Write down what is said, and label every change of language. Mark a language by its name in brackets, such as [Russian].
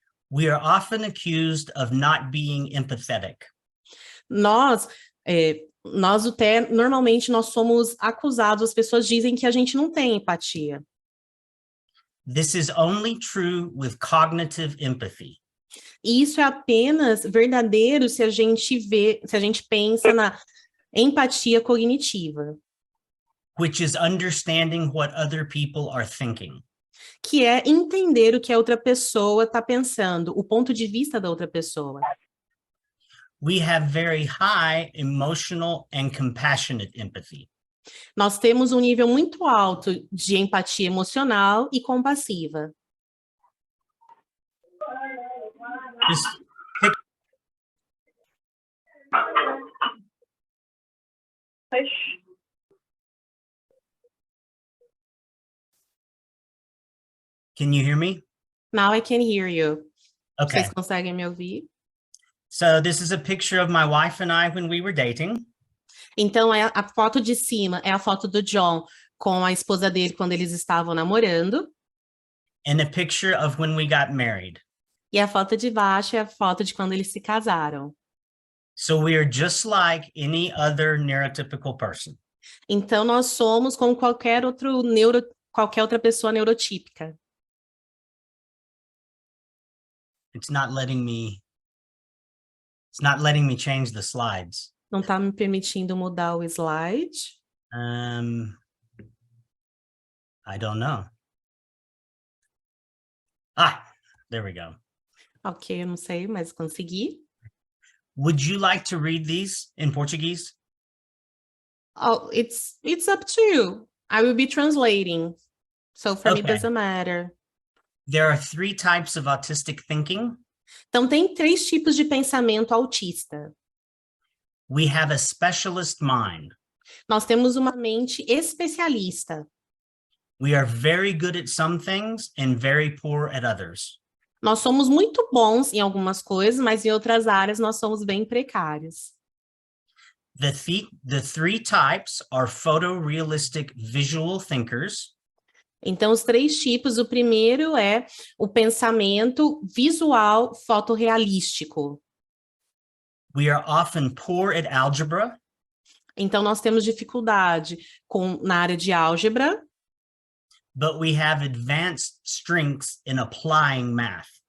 [English] We are often accused of not being empathetic. [Portuguese] Nós, o TEA, normalmente nós somos acusados, as pessoas dizem que a gente não tem empatia. [English] This is only true with cognitive empathy. [Portuguese] E isso é apenas verdadeiro se a gente pensa na empatia cognitiva, [English] Which is understanding what other people are thinking. [Portuguese] que é entender o que a outra pessoa está pensando, o ponto de vista da outra pessoa. [English] We have very high emotional and compassionate empathy. [Portuguese] Nós temos um nível muito alto de empatia emocional e compassiva. [English] This pic- Can you hear me? Now I can hear you. Okay. [Portuguese] Vocês conseguem me ouvir? [English] So this is a picture of my wife and I when we were dating. [Portuguese] Então, a foto de cima é a foto do John com a esposa dele quando eles estavam namorando. [English] And a picture of when we got married. [Portuguese] E a foto de baixo é a foto de quando eles se casaram. [English] So we are just like any other neurotypical person. [Portuguese] Então, nós somos como qualquer outra pessoa neurotípica. [English] It's not letting me change the slides. [Portuguese] Não está me permitindo mudar o slide. [English] I don't know. There we go. [Portuguese] Ok, eu não sei, mas consegui. [English] Would you like to read these in Portuguese? Oh, it's up to you. I will be translating. So for me, it Okay. doesn't matter. There are 3 types of autistic thinking. [Portuguese] Então, tem 3 tipos de pensamento autista. [English] We have a specialist mind. [Portuguese] Nós temos uma mente especialista. [English] We are very good at some things and very poor at others. [Portuguese] Nós somos muito bons em algumas coisas, mas em outras áreas nós somos bem precários. [English] The 3 types are photorealistic visual thinkers. [Portuguese] Então, os 3 tipos, o primeiro é o pensamento visual fotorrealístico. [English] We are often poor at algebra. [Portuguese] Então, nós temos dificuldade na área de álgebra. [English] But we have advanced strengths in applying math.